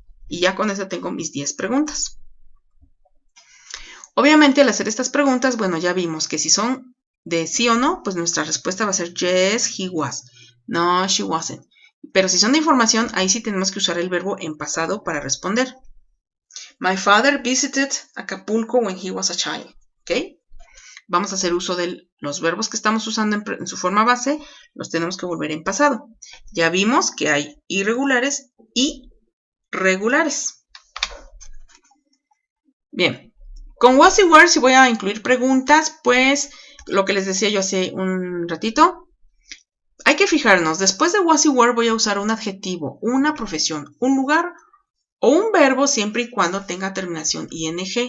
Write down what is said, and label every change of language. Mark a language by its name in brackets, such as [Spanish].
[Spanish] Y ya con eso tengo mis 10 preguntas. Obviamente, al hacer estas preguntas, bueno, ya vimos que si son de sí o no, pues nuestra respuesta va a ser [English] yes, he was. No, she wasn't. [Spanish] Pero si son de información, ahí sí tenemos que usar el verbo en pasado para responder. [English] My father visited Acapulco when he was a child. ¿Ok? [Spanish] Vamos a hacer uso de los verbos que estamos usando en su forma base, los tenemos que volver en pasado. Ya vimos que hay irregulares y regulares. Bien, con was y were, si voy a incluir preguntas, pues lo que les decía yo hace un ratito, hay que fijarnos, después de was y were voy a usar un adjetivo, una profesión, un lugar o un verbo siempre y cuando tenga terminación ing.